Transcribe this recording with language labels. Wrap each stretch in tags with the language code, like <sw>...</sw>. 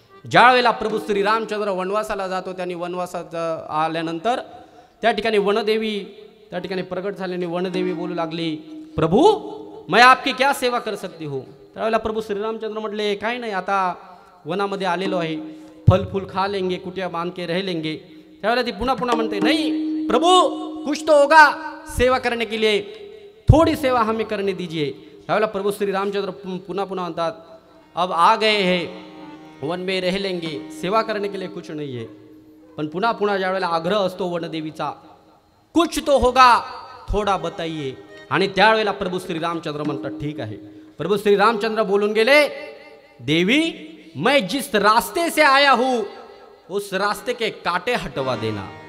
<mr>ज्या वेळेला प्रभू श्रीरामचंद्र वनवासाला जातो, त्यांनी वनवासात आल्यानंतर त्या ठिकाणी वनदेवी त्या ठिकाणी प्रगट झाल्याने वनदेवी बोलू लागली, प्रभू</mr> <hi>मैं आपकी क्या सेवा कर सकती हूँ.</hi> <mr>त्यावेळेला प्रभू श्रीरामचंद्र म्हटले, काही नाही, आता वनामध्ये आलेलो आहे,</mr> <hi>फल फूल खा लेंगे, कुटिया बांध के रह लेंगे.</hi> <mr>त्यावेळेला ती पुन्हा म्हणते,</mr> <hi>नहीं प्रभु कुछ तो होगा सेवा करने के लिए, थोड़ी सेवा हमें करने दीजिए.</hi> <mr>त्यावेळेला प्रभू श्रीरामचंद्र पुन्हा म्हणतात,</mr> <hi>अब आ गए हैं वन में रह लेंगे, सेवा करने के लिए कुछ नहीं है.</hi> <mr>पण पुन्हा ज्यावेळेला आग्रह असतो वनदेवीचा,</mr> <hi>कुछ तो होगा थोड़ा बताइए.</hi> <mr>आणि त्यावेळेला प्रभू श्रीरामचंद्र म्हणतात, ठीक आहे. प्रभू श्रीरामचंद्र बोलून गेले,</mr> <hi>देवी मैं जिस रास्ते से आया हूं उस रास्ते के कांटे हटवा देना.</hi>